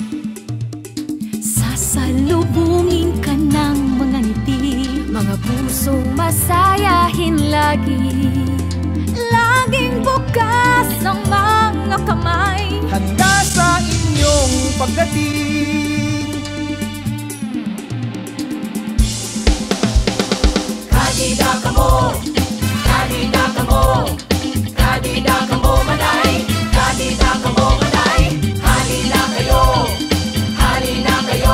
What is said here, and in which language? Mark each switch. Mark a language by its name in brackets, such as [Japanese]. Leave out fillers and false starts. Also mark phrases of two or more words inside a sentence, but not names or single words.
[Filipino] Sasalubungin ka ng mga ngiti, mga pusong masayahin lagi. Laging bukas ang mga kamay, Handa sa inyong pagdating. [Waray] Kadida kamo, kadida kamo, kadida kamo manay, kadida kamo manay. [Filipino] Halina kayo, halina kayo.